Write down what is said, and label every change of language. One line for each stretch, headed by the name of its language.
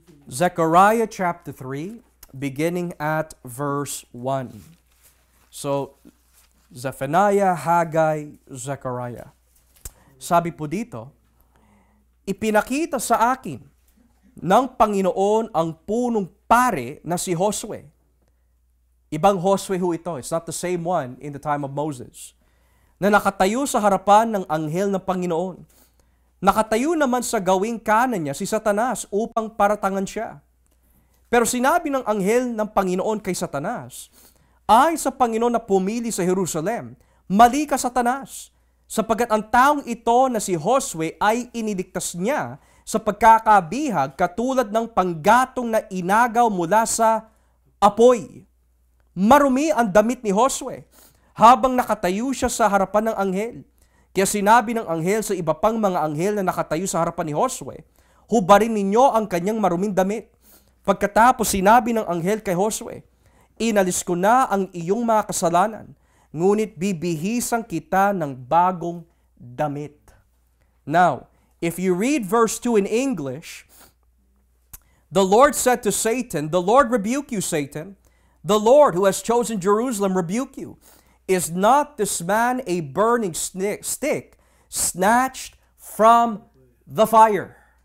English: Zechariah chapter 3, beginning at verse 1. So, Zephaniah, Haggai, Zechariah.
Filipino: Sabi po dito, ipinakita sa akin ng Panginoon ang punong pare na si Josue. Ibang Josue ho ito.
English: It's not the same one in the time of Moses.
Filipino: Na nakatayo sa harapan ng anghel ng Panginoon. Nakatayo naman sa gawing kanan niya si Satanas upang paratangan siya. Pero sinabi ng anghel ng Panginoon kay Satanas, ay sa Panginoon na pumili sa Jerusalem, mali ka Satanas, sapagkat ang taong ito na si Josue ay iniligtas niya sa pagkakabihag katulad ng panggatong na inagaw mula sa apoy. Marumi ang damit ni Josue habang nakatayo siya sa harapan ng anghel. Kaya sinabi ng anghel sa iba pang mga anghel na nakatayo sa harapan ni Josue, hubarin ninyo ang kanyang maruming damit. Pagkatapos sinabi ng anghel kay Josue, inalis ko na ang iyong mga kasalanan, ngunit bibihisan kita ng bagong damit.
English: Now, if you read verse 2 in English, the Lord said to Satan, the Lord rebuke you, Satan. The Lord who has chosen Jerusalem rebuke you. Is not this man a burning stick snatched from the fire?